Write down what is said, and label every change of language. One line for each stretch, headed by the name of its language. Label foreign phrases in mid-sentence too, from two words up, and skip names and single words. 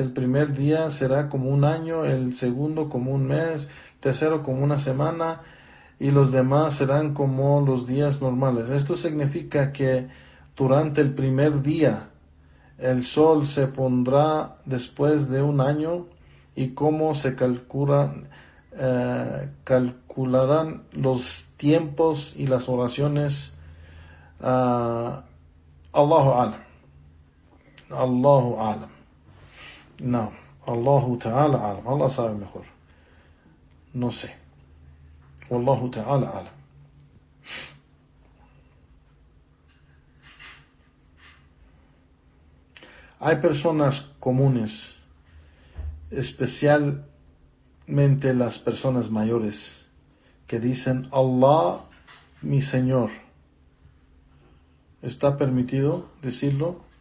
Spanish: El primer día será como un año, el segundo como un mes, el tercero como una semana y los demás serán como los días normales. Esto significa que durante el primer día el sol se pondrá después de un año y cómo se calcularán los tiempos y las oraciones.
Arabic: الله أعلم.
Spanish: No,
Arabic: الله تعالى أعلم.
Spanish: Allah sabe mejor. No sé.
Arabic: والله تعالى أعلم.
Spanish: Hay personas comunes, especialmente las personas mayores, que dicen, Allah, mi Señor. ¿Está permitido decirlo?